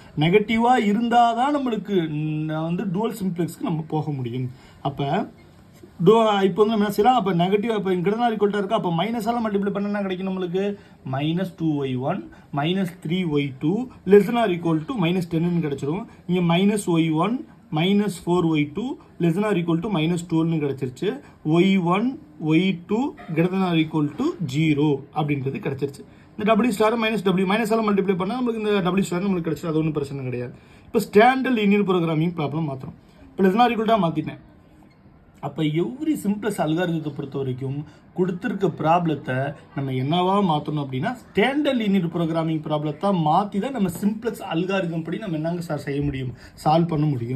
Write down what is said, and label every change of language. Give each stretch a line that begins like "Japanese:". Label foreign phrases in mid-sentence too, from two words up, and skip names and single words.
Tamil: நெகட்டிவாக இருந்தால் தான் நம்மளுக்கு வந்து
English: dual simplex
Tamil: நம்ம போக முடியும். அப்போ இப்போ வந்து நம்ம என்ன செய்யலாம், அப்போ நெகட்டிவ் இப்போ = இருக்கா, அப்போ
English: minus multiply
Tamil: பண்ணா கிடைக்கும் நம்மளுக்கு -2y1 -3y2 ≤ -10 கிடைச்சிரும். இங்கே -y1 -4y2 ≤ -12 கிடைச்சிருச்சு. y1 y2 ≥ 0 அப்படின்றது கிடைச்சிருச்சு. இந்த
English: W star -W minus multiply
Tamil: பண்ணால் நமக்கு இந்த
English: W star
Tamil: நம்மளுக்கு கிடைச்சிடும். அது ஒன்றும் பிரச்சனை கிடையாது. இப்போ
English: standard linear programming problem
Tamil: மாத்திரம் இப்போ = மாற்றிட்டேன். அப்போ
English: every simplex algorithm
Tamil: பொறுத்த வரைக்கும் கொடுத்துருக்க ப்ராப்ளத்தை நம்ம என்னவா மாற்றணும் அப்படின்னா
English: standard linear programming problem
Tamil: மாற்றி தான் நம்ம
English: simplex algorithm
Tamil: படி நம்ம என்னங்க சார் செய்ய முடியும், சால்வ் பண்ண முடியும்.